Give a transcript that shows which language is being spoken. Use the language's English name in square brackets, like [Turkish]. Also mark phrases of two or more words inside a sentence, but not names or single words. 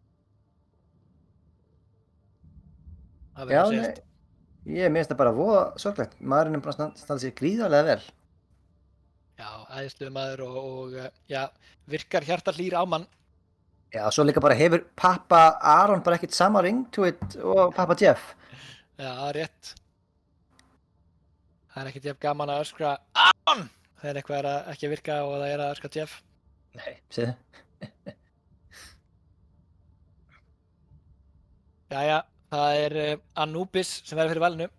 [Icelandic] Já, nei, ég minnst það bara voða sorglegt. Maðurinn er bara standa sér gríðarlega vel. Já, æðislegur maður og virkar hjartahlýr á mann. Já, svo líka bara hefur pappa Aron bara ekkert sama [English] ring to it [Icelandic] og pappa Jeff. Já, rétt. Það er ekkert jafn gaman að öskra Aron þegar eitthvað er ekki að virka og það er að öskra Jeff. Nei, segðu. Jæja, það er Anubis sem verður fyrir valinu.